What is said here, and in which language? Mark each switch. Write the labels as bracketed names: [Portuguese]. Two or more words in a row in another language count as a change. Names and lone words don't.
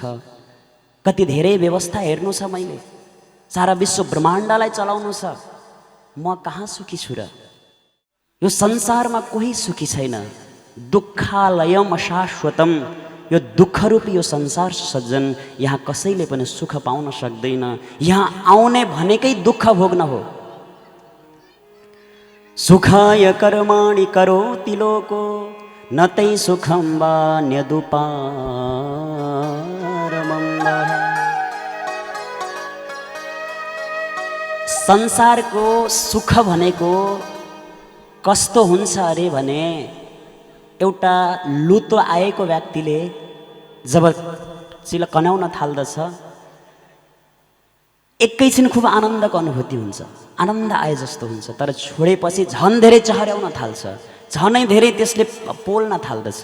[Nepali] कति धेरै व्यवस्था हेर्नु छ मैले, सारा विश्व ब्रह्माण्डलाई चलाउनु छ, म कहाँ सुखी छु र। यो संसारमा कोही सुखी छैन। [Sanskrit] दुःखालयम अशाश्वतम, [Nepali] यो दुःखरूपी यो संसार सज्जन, यहाँ कसैले पनि सुख पाउन सक्दैन। यहाँ आउने भनेकै दुःख भोग्न हो। [Sanskrit] सुखाय कर्माणि करोति लोको न तै सुखं वा न्यदुपारमं। [Nepali] संसारको सुख भनेको कस्तो हुन्छ अरे भने, एउटा लुतो आएको व्यक्तिले जब चिल कनाउन थाल्दछ, एकैछिन खुब आनन्दको अनुभूति हुन्छ, आनन्द आए जस्तो हुन्छ, तर छोडेपछि झन् धेरै चहर्याउन थाल्छ, झनै धेरै त्यसले पोल्न थाल्दछ।